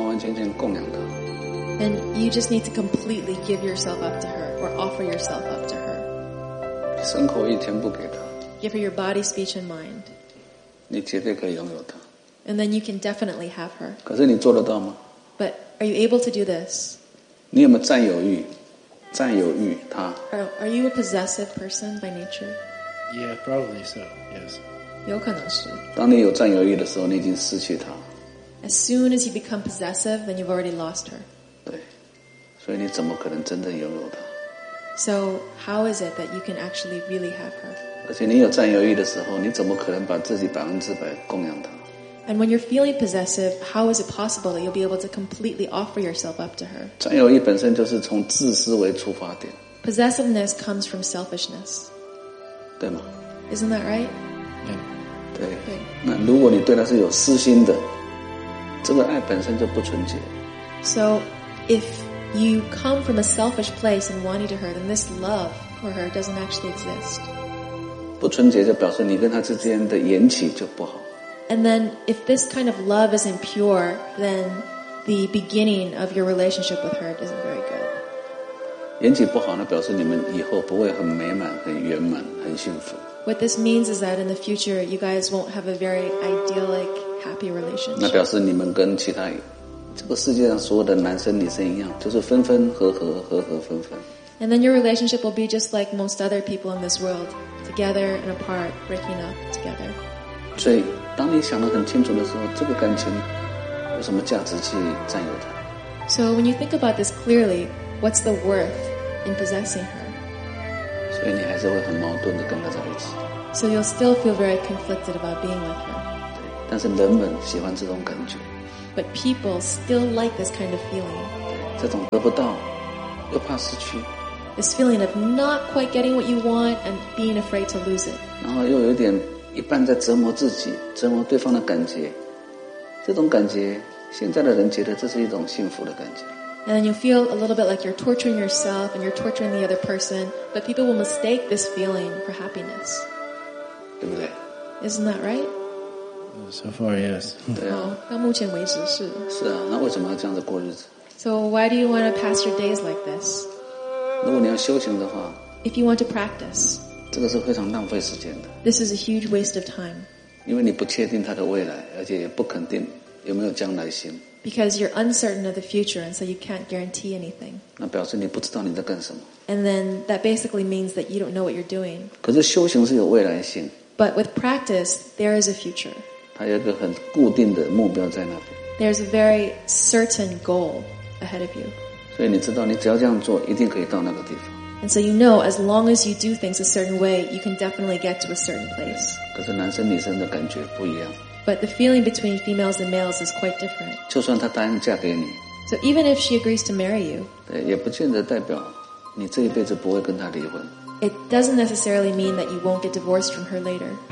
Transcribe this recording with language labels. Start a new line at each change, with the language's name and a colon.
Chinese: 拥有他，那就把自己完完全全供养他。And
English: you just need to completely give yourself up to her or offer yourself up to her.
Chinese: 生活一天不给他。Give
English: her your body, speech, and mind.
Chinese: 你绝对可以拥有他。And
English: then you can definitely have her.
Chinese: 可是你做得到吗?
English: But are you able to do this?
Chinese: 你有没有占有欲？占有欲他。
English: Are you a possessive person by nature? Yeah, probably so, yes.
Chinese: 有可能是。当你有占有欲的时候，你已经失去她。As
English: soon as you become possessive, then you've already lost her.
Chinese: 对，所以你怎么可能真正拥有她？So
English: how is it that you can actually really have her?
Chinese: 而且你有占有欲的时候，你怎么可能把自己百分之百供养她
English: And when you're feeling possessive, how is it possible that you'll be able to completely offer yourself up to her?
Chinese: 占有欲本身就是从自私为出发点。
English: Possessiveness comes from selfishness.
Chinese: 对吗？
English: Isn't that right? Yeah.
Chinese: 对。对。那如果你对她是有私心的，这个爱本身就不纯洁。
English: So, if you come from a selfish place and wanting to her, then this love for her doesn't actually exist.
Chinese: 不纯洁就表示你跟她之间的缘起就不好。
English: And then, if this kind of love is impure, then the beginning of your relationship with her isn't very good.
Chinese: 缘起不好呢，表示你们以后不会很美满、很圆满、很幸福。
English: What this means is that in the future, you guys won't have a very idyllic, happy relationship.
Chinese: 那表示你们跟其他这个世界上所有的男生、女生一样，就是分分合合、合合分分。
English: And then your relationship will be just like most other people in this world, together and apart, breaking up together.
Chinese: 所以当你想得很清楚的时候，这个感情有什么价值去占有它？
English: So when you think about this clearly, what's the worth in possessing her?
Chinese: 所以你还是会很矛盾地跟她在一起。
English: So you'll still feel very conflicted about being with her.
Chinese: 对，但是人们喜欢这种感觉。
English: But people still like this kind of feeling.
Chinese: 这种得不到，又怕失去。
English: This feeling of not quite getting what you want and being afraid to lose it.
Chinese: 然后又有点一半在折磨自己，折磨对方的感觉。这种感觉，现在的人觉得这是一种幸福的感觉。
English: And then you feel a little bit like you're torturing yourself and you're torturing the other person, but people will mistake this feeling for happiness.
Chinese: 对不对？
English: Isn't that right? So far, yes.
Chinese: 对啊。到目前为止是。是啊，那为什么要这样子过日子？
English: So why do you want to pass your days like this?
Chinese: 如果你要修行的话。
English: If you want to practice.
Chinese: 这个是非常浪费时间的。
English: This is a huge waste of time.
Chinese: 因为你不确定他的未来，而且也不肯定有没有将来性。
English: Because you're uncertain of the future, and so you can't guarantee anything.
Chinese: 那表示你不知道你在干什么。
English: And then that basically means that you don't know what you're doing.
Chinese: 可是修行是有未来性。
English: But with practice, there is a future.
Chinese: 它有一个很固定的目标在那边。
English: There's a very certain goal ahead of you.
Chinese: 所以你知道，你只要这样做，一定可以到那个地方。
English: And so you know, as long as you do things a certain way, you can definitely get to a certain place.
Chinese: 可是男生女生的感觉不一样。
English: But the feeling between females and males is quite different.
Chinese: 就算她答应嫁给你。
English: So even if she agrees to marry you.
Chinese: 对，也不见得代表你这一辈子不会跟她离婚。
English: It doesn't necessarily mean that you won't get divorced from her later.